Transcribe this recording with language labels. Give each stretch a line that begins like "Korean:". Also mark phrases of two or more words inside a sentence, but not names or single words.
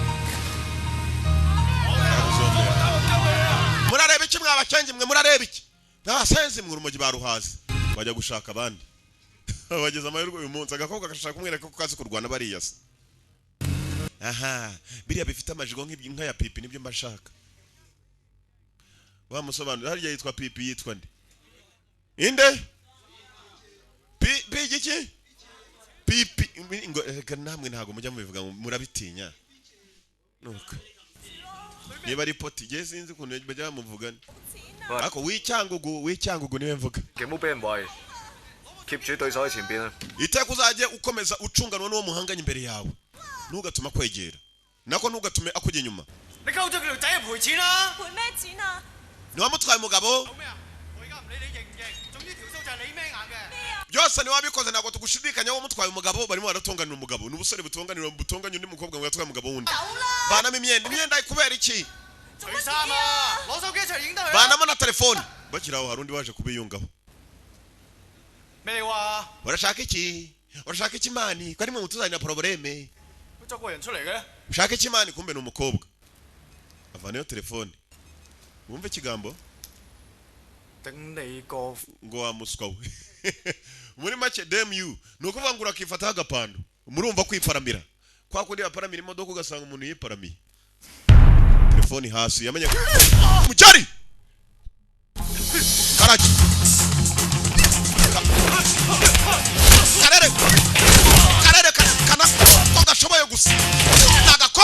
Kinyarwanda: murareba iki mwabacengi mwe murareba iki nabasenzi mwe urumogi baruhaze bajya gushaka abandi bageze amahirwe uyu munsi agakobwa gashaka kumwereka ko kazi kurwana bariya se aha biriya bifite amajigo nk'inka ya pipi nibyo mbashaka bamusobanura hariya yitwa pipi yitwa nde inde iki pipi ngo namwe ntago mujya mubivuga murabitinya nuko niba ari poti je sinzi kuntu bajya bamuvugana ako wicyangugu niwe mvuga
Cantonese: Kemu 俾人圍 keep 住對手喺前邊啊
Kinyarwanda: iteka uzajye ukomeza ucunganwa n'uwo muhanganye imbere yawe ntugatuma kwegera nako ntugatume akujya inyuma
Cantonese: 你溝咗佢條仔賠錢啦賠咩錢啊？
Kinyarwanda: niwamutwaye umugabo
Cantonese: 做咩啊 我而家唔理你認唔認 總之條數就係你孭硬嘅
Kinyarwanda: byose niwabikoze ntabwo tugushidikanya wo mutwaye umugabo barimo baratonganira umugabo n'ubusore butonganya undi mukobwa ngo yatwaye umugabo wundi banamo imyenda ikubera iki
Cantonese: 除衫啊攞手機一齊影得佢
Kinyarwanda: banamo na telefone bakiraho hari undi waje kubiyungaho
Cantonese: 咩你話
Kinyarwanda: urashaka iki mani ko ari mwe mutuzanira probleme
Cantonese: 佢作個人出嚟嘅
Kinyarwanda: ushaka iki mani kumbe ni umukobwa avanayo telefone wumve ikigambo
Cantonese: 頂你個
Kinyarwanda: ngo wamuswa we muri make
English: damn you
Kinyarwanda: nuko vangura akifata agapando murumva kwiparamira kwa kundi baparamira imodoka ugasanga umuntu yiparamiye telefone hasi yamenye Mujari karaji karere kana togashoboye gusa